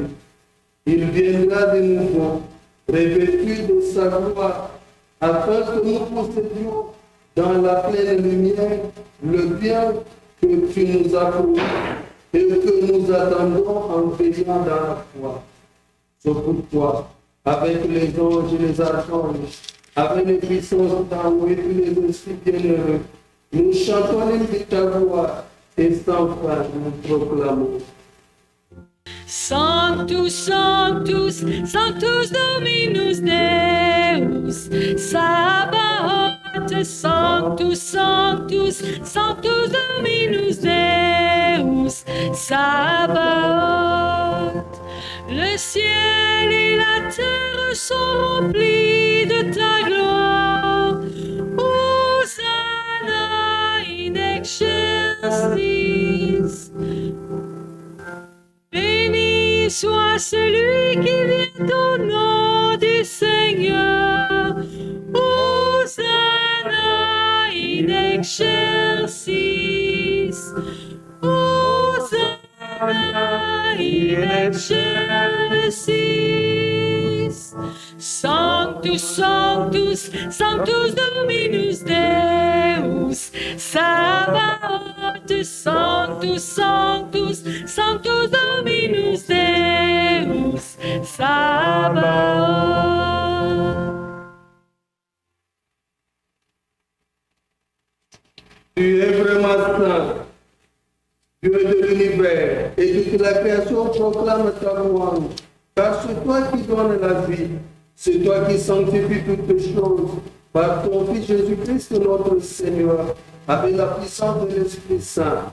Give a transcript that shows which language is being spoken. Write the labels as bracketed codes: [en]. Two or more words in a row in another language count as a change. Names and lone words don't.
[fr] Il viendra de nouveau, revêtu de sa gloire, afin que nous possédions dans la pleine lumière le bien que tu nous as promis et que nous attendons en veillant dans la foi. C'est pourquoi, avec les anges et les archanges, avec les puissances d'en haut et tous les esprits bienheureux, nous chantons l'hymne de ta gloire et sans fin nous proclamons. [la] Sanctus, Sanctus, Sanctus Dominus Deus, Sabaoth, Sanctus, Sanctus, Sanctus Dominus Deus, Sabaoth. [fr] Le ciel et la terre sont remplis de ta gloire. [la] Hosanna in excelsis. [fr] Béni soit celui qui vient au nom du Seigneur. [la] Hosanna in excelsis. Hosanna in excelsis. Sanctus, Sanctus, Sanctus Dominus Deus, Sabaoth, Sanctus, Sanctus, Sanctus Dominus Deus, Sabaoth. [fr] Tu es vraiment saint, Dieu de l'univers, et toute la création proclame ta louange, car c'est toi qui donnes la vie, c'est toi qui sanctifies toutes choses, par ton Fils Jésus-Christ notre Seigneur, avec la puissance de l'Esprit Saint.